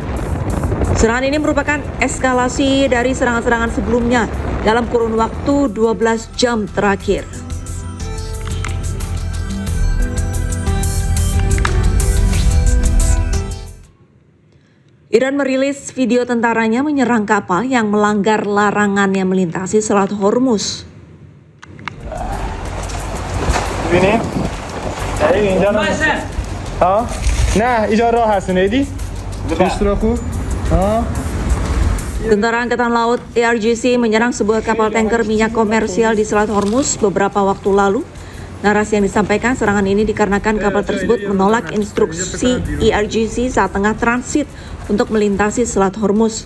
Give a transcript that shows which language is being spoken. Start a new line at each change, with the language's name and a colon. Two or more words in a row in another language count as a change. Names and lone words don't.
Indonesian: Serangan ini merupakan eskalasi dari serangan-serangan sebelumnya dalam kurun waktu 12 jam terakhir. Iran merilis video tentaranya menyerang kapal yang melanggar larangan yang melintasi Selat Hormuz.
Persian: ببینیم دقیق اینجا رو ها نه اینجا راه هست نیدی پیش رو خوب ها.
Indonesian: Tentara Angkatan Laut IRGC menyerang sebuah kapal tanker minyak komersial di Selat Hormuz beberapa waktu lalu. Narasi yang disampaikan serangan ini dikarenakan kapal tersebut menolak instruksi IRGC saat tengah transit untuk melintasi Selat Hormuz.